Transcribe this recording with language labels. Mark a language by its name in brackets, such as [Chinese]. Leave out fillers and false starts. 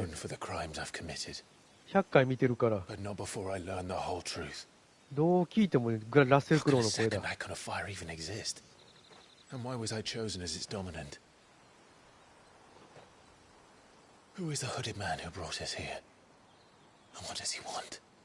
[English] atone for the crimes I've committed, [Japanese] 100回見てるから [English] but not before I learn the whole truth. [Japanese] どう聞いてもラッセル・クロウの声 [English] How [Japanese] だ。 [English] could a second icon of fire even exist? And why was I chosen as its dominant? Who is the hooded man who brought us here? And what does he want?